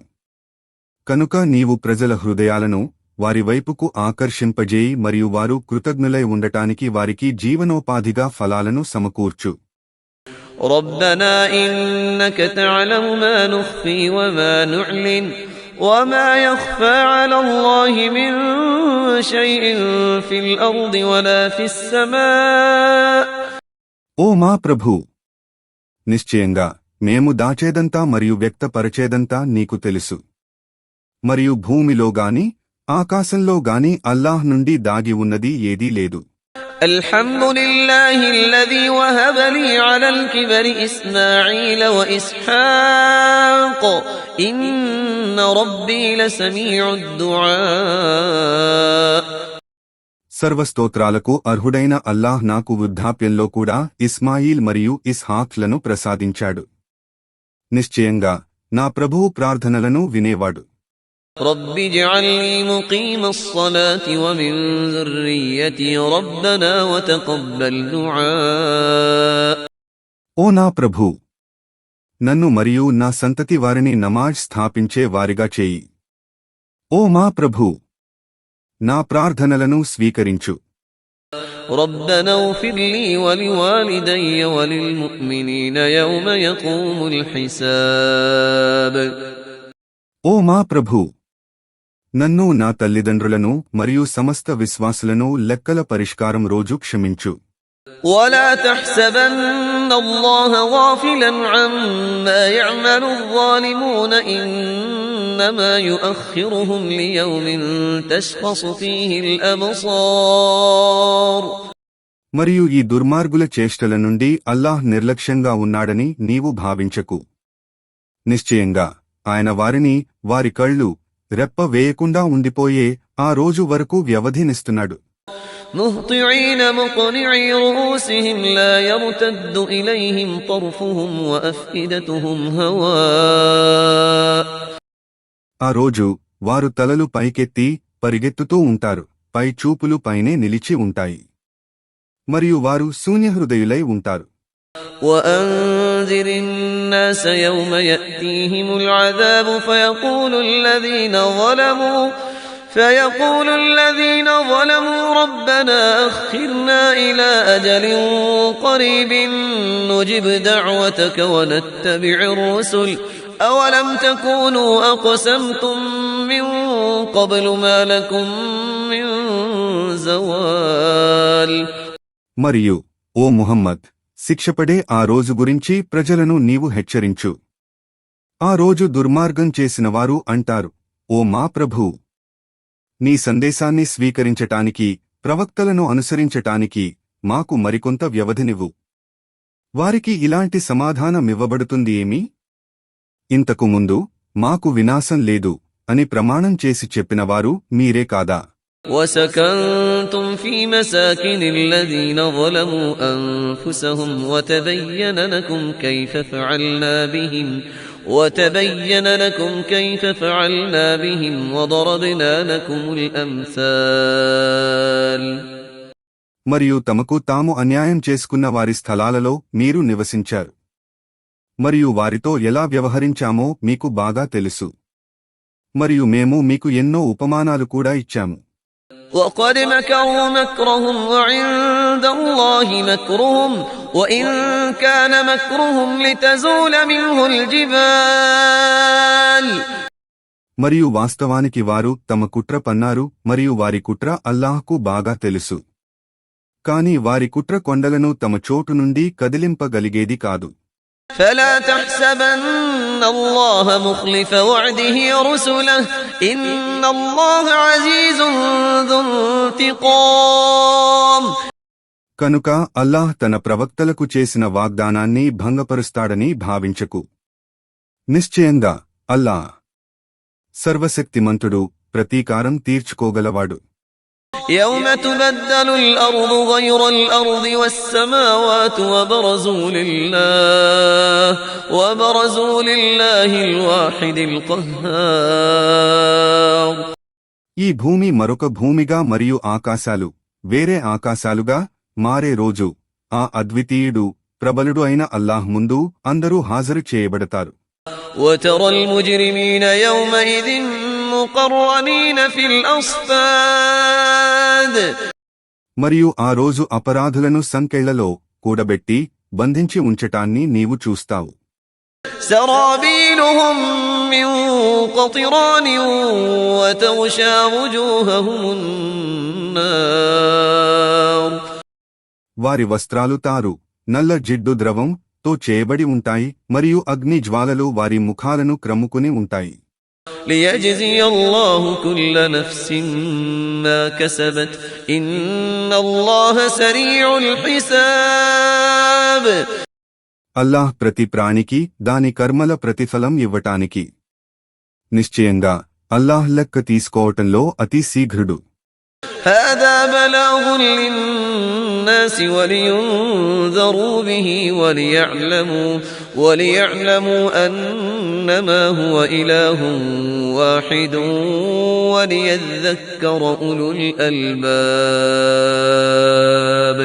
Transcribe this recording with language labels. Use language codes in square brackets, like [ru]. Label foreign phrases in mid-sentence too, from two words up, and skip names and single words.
[te] కనుక నీవు ప్రజల హృదయాలను వారి వైపుకు ఆకర్షింపజేయి మరియు వారు కృతజ్ఞులై ఉండటానికి వారికి జీవనోపాధిగా ఫలాలను సమకూర్చు. [ar] ربنا إنك تعلم ما نخفي وما نعلن وما يخفى على الله من شيء في الأرض ولا في السماء. [te] ఓ మా ప్రభూ, నిశ్చయంగా మేము దాచేదంతా మరియు వ్యక్తపరచేదంతా నీకు తెలుసు. మరియు భూమిలోగాని ఆకాశంలోగాని అల్లాహ్ నుండి దాగి ఉన్నది ఏదీ లేదు. [ar] الحمد لله الذي وهب لي على الكبر إسماعيل وإسحاق إن ربي لسميع الدعاء. [te] సర్వస్తోత్రాలకు అర్హుడైన అల్లాహ్ నాకు వృద్ధాప్యంలో కూడా ఇస్మాయిల్ మరియు ఇస్హాక్లను ప్రసాదించాడు. నిశ్చయంగా నా ప్రభువు ప్రార్థనలను వినేవాడు. [ar] رب اجعلني مقيم الصلاة ومن ذريتي ربنا وتقبل دعاء. [te] ఓ నా ప్రభూ, నన్ను మరియు నా సంతతి వారిని నమాజ్ స్థాపించే వారిగా చేయి. ఓ మా ప్రభూ, నా ప్రార్థనలను స్వీకరించు. [ar] ربنا اغفر لي ولوالدي وللمؤمنين يوم يقوم الحساب. [te] ఓ మా ప్రభూ, నన్ను, నా తల్లిదండ్రులను మరియు సమస్త విశ్వాసులను లెక్కల పరిష్కారం రోజు క్షమించు. [ar] ولا تحسبن الله غافلا عما يعمل الظالمون إنما يؤخرهم ليوم تشخص فيه الأبصار. [te] మరియు ఈ దుర్మార్గుల చేష్టల నుండి అల్లాహ్ నిర్లక్ష్యంగా ఉన్నాడని నీవు భావించకు. నిశ్చయంగా ఆయన వారిని వారి కళ్ళు రెప్ప వేయకుండా ఉండిపోయే ఆ రోజు వరకు వ్యవధినిస్తున్నాడు. [ar] مهطعين مقنعي رؤوسهم لا يرتد إليهم طرفهم وأفئدتهم هواء. [te] ఆ రోజు వారు తలలు పైకెత్తి పరిగెత్తుతూ ఉంటారు, పై చూపులు పైనే నిలిచి ఉంటాయి, మరియు వారు శూన్యహృదయులై ఉంటారు. [ar] وأنذر الناس يوم يأتيهم العذاب فيقول الذين ظلموا ربنا أخرنا إلى أجل قريب نجب دعوتك ونتبع الرسل أولم تكونوا أقسمتم من قبل ما لكم من زوال. [te] మరియు ఓ ముహమ్మద్, శిక్షపడే ఆ రోజు గురించి ప్రజలను నీవు హెచ్చరించు. ఆ రోజు దుర్మార్గం చేసినవారు అంటారు, ఓ మా ప్రభూ, నీ సందేశాన్ని స్వీకరించటానికి, ప్రవక్తలను అనుసరించటానికి మాకు మరికొంత వ్యవధినివ్వు. వారికి ఇలాంటి సమాధానమివ్వబడుతుంది ఏమి? ఇంతకు ముందు మాకు వినాశం లేదు అని ప్రమాణం చేసి చెప్పినవారు మీరే కాదా? [ar] وسكنتم في مساكن الذين ظلموا أنفسهم وتبين لكم كيف فعلنا بهم وضربنا لكم الأمثال. [te] మరియు తమకు తాము అన్యాయం చేసుకున్న వారి స్థలాలలో మీరు నివసించారు. మరియు వారితో ఎలా వ్యవహరించామో మీకు బాగా తెలుసు. మరియు మేము మీకు ఎన్నో ఉపమానాలు కూడా ఇచ్చాము. [ar] وقد مكروا مكرهم وعند الله مكرهم وإن كان مكرهم لتزول منه الجبال. [te] మరియు వాస్తవానికి వారు తమ కుట్ర పన్నారు మరియు వారి కుట్ర అల్లాహ్కు బాగా తెలుసు. కాని వారి కుట్ర కొండలను తమ చోటు నుండి కదిలింపగలిగేది కాదు. [ar] فلا تحسبن الله مخلف وعده رسله إن الله عزيز ذو انتقام. [te] కనుక అల్లాహ్ తన ప్రవక్తలకు చేసిన వాగ్దానాన్ని భంగపరుస్తాడని భావించకు. నిశ్చయంగా అల్లాహ్ సర్వశక్తిమంతుడు, ప్రతీకారం తీర్చుకోగలవాడు. [ar] يوم تبدل الأرض غير الأرض والسماوات وبرزوا لله الواحد القهار. [te] ఈ భూమి మరొక భూమిగా మరియు ఆకాశాలు వేరే ఆకాశాలుగా మారే రోజు ఆ అద్వితీయుడు, ప్రబలుడు అయిన అల్లాహ్ ముందు అందరూ హాజరు చేయబడతారు. [ar] وترى المجرمين يومئذ مقرنين في الأصفاد. [te] మరియు ఆ రోజు అపరాధులను సంకెళ్లలో కూడబెట్టి బంధించి ఉంచటాన్ని నీవు చూస్తావు. [ar] سرابيلهم من قطران وتغشى وجوههم النار. [te] వారి వస్త్రాలు తారు, నల్ల జిడ్డు ద్రవం తో చేయబడి ఉంటాయి మరియు అగ్ని జ్వాలలు వారి ముఖాలను క్రమ్ముకుని ఉంటాయి. [ar] ليجزي الله كل نفس ما كسبت إن الله سريع الحساب. [te] అల్లాహ్ ప్రతి ప్రాణికి దాని కర్మల ప్రతిఫలం ఇవ్వటానికి నిశ్చయంగా అల్లాహ్ లెక్క తీసుకోవటంలో అతి శీఘ్రుడు. [ar] هذا بلاغ للناس ولينذروا به وليعلموا أنما هو إله واحد وليذكر أولو الألباب.